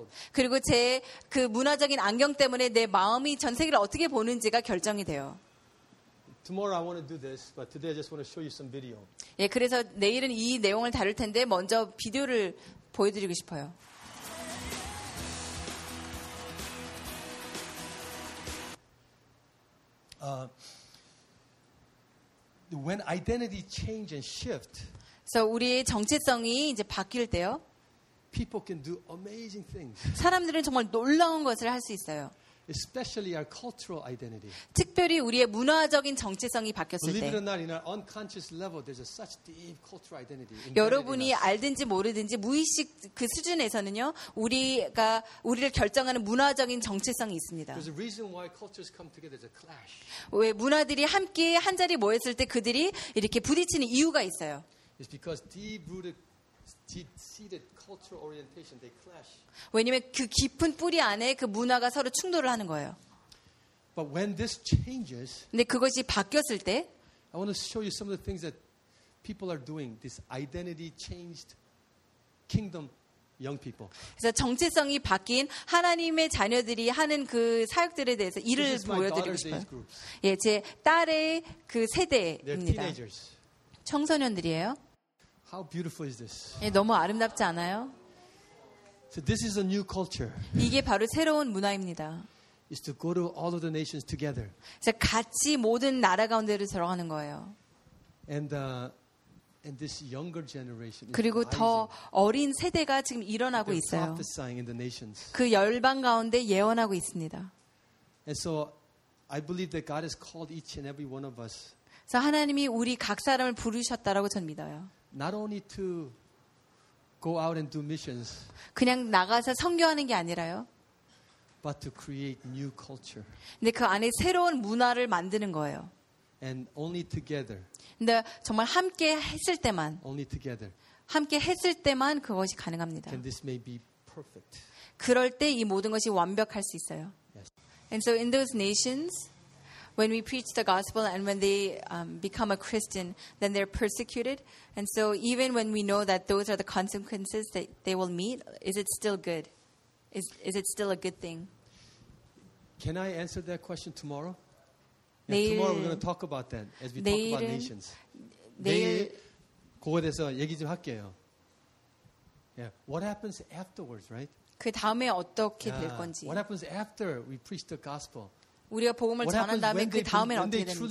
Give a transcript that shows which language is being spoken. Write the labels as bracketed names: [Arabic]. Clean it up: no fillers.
[Korean] 그리고 제 그 문화적인 안경 때문에 내 마음이 전 세계를 어떻게 보는지가 결정이 돼요. [English] Tomorrow I want to do this, but today I just want to show you some video. [Korean] 예, 그래서 내일은 이 내용을 다룰 텐데 먼저 비디오를 보여드리고 싶어요. [English] When identity change and shift. [Korean] So 우리의 정체성이 이제 바뀔 때요. [English] People can do amazing things. [Korean] 사람들은 정말 놀라운 것을 할 수 있어요. [English] especially our cultural identity. [Korean] 특별히 우리의 문화적인 정체성이 바뀌었을 때. [English] Believe it or not, in our unconscious level, there's such deep cultural identity. [Korean] 여러분이 알든지 모르든지 무의식 그 수준에서는요, 우리가 우리를 결정하는 문화적인 정체성이 있습니다. [English] There's a reason why cultures come together. There's a clash. [Korean] 왜 문화들이 함께 한 자리 모였을 때 그들이 이렇게 부딪히는 이유가 있어요. [English] It's because deep-rooted, deep-seated cultural orientation they clash. [Korean] 왜냐면 그 깊은 뿌리 안에 그 문화가 서로 충돌을 하는 거예요. [English] But when this changes, [Korean] 근데 그것이 바뀌었을 때, [English] I want to show you some of the things that people are doing. This identity changed kingdom young people. [Korean] 그래서 정체성이 바뀐 하나님의 자녀들이 하는 그 사역들에 대해서 이를 보여드리고 싶어요. 예, 제 딸의 그 세대입니다. 청소년들이에요. [English] How beautiful is this? [Korean] 예, 너무 아름답지 않아요? [English] So this is a new culture. [Korean] 이게 바로 새로운 문화입니다. [English] It's to go to all of the nations together. [Korean] 이제 같이 모든 나라 가운데를 들어가는 거예요. [English] And this younger generation. [Korean] 그리고 더 어린 세대가 지금 일어나고 있어요. [English] They're prophesying in the nations. [Korean] 그 열방 가운데 예언하고 있습니다. [English] And so I believe that God has called each and every one of us. [Korean] 그래서 하나님이 우리 각 사람을 부르셨다라고 저는 믿어요. [English] Not only to go out and do missions. [Korean] 그냥 나가서 선교하는 게 아니라요. [English] But to create new culture. [Korean] 근데 그 안에 새로운 문화를 만드는 거예요. [English] And only together. [Korean] 근데 정말 함께 했을 때만. [English] Only together. [Korean] 함께 했을 때만 그것이 가능합니다. [English] And this may be perfect. [Korean] 그럴 때 이 모든 것이 완벽할 수 있어요. [English] Yes. And so in those nations, when we preach the gospel and when they become a Christian, then they're persecuted. And so even when we know that those are the consequences that they will meet, is it still good? Is it still a good thing? Can I answer that question tomorrow? Yeah, tomorrow we're going to talk about that as we talk about nations. [Korean] 내일 그거에 대해서 얘기 좀 할게요. [English] Yeah. What happens afterwards, right? [Korean] 그 다음에 어떻게 될 건지. [English] What happens after we preach the gospel? [Korean] 우리가 복음을 전한 다음에 그 다음엔 어떻게